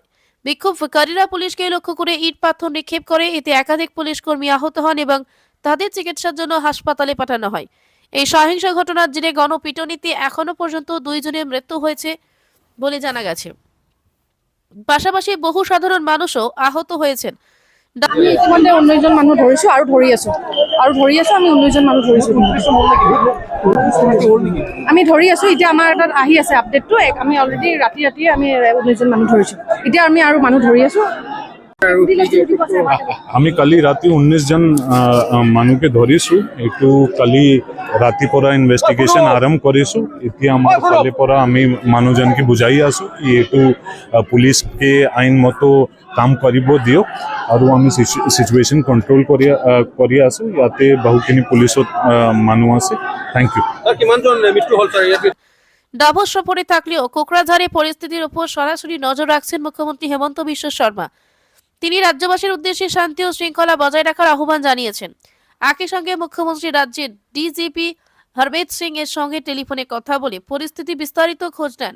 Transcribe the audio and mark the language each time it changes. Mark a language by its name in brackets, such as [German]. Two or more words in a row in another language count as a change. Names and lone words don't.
[Bangla] বিক্ষোভকারীরা পুলিশকে লক্ষ্য করে ইট পাথর নিক্ষেপ করে। এতে একাধিক পুলিশ কর্মী আহত হন এবং তাদের চিকিৎসার জন্য হাসপাতালে পাঠানো হয়। এই সহিংস ঘটনার জেরে গণপিটুনিতে এখনো পর্যন্ত 2 জনের মৃত্যু হয়েছে বলে জানা গেছে। পাশাপাশি বহু সাধারণ মানুষও আহত হয়েছেন। [Assamese] আমি ইতিমধ্যে 19জন মানুহ ধৰিছো আৰু ধৰি আছো আমি 19জন মানুহ ধৰিছো। আমি ধৰি আছো। এতিয়া আমাৰ তাত আহি আছে আপডেটটো। আমি অলৰেডি ৰাতিয়ে আমি 19জন মানুহ ধৰিছো। এতিয়া আমি আৰু মানুহ ধৰি আছো। আমি কালি ৰাতি 19 জন মানুহকে ধৰিছো। এইটো কালি ৰাতি পৰা ইনভেষ্টিগেশ্যন আৰম্ভ কৰিছো। এতিয়া আমাৰ ফালে পৰা আমি মানুহজনকে বুজাই আছো কি এইটো পুলিচকে আইনমতো কাম কৰিব দিয়ক আৰু আমি [English] situation control [Assamese] কৰি আছো। ইয়াতে বহুখিনি পুলিচত মানুহ আছে। [English] thank you. [Bangla] ডাভস সফরে থাকলেও কোকরাঝাড়ে পরিস্থিতির উপর সরাসরি নজর রাখছেন মুখ্যমন্ত্রী হেমন্ত বিশ্ব শর্মা। তিনি রাজ্যবাসীর উদ্দেশ্যে শান্তি ও শৃঙ্খলা বজায় রাখার আহ্বান জানিয়েছেন। একই সঙ্গে মুখ্যমন্ত্রী রাজ্যের ডিজিপি হরমিত সিং এর সঙ্গে টেলিফোনে কথা বলে পরিস্থিতি বিস্তারিত খোঁজ নেন।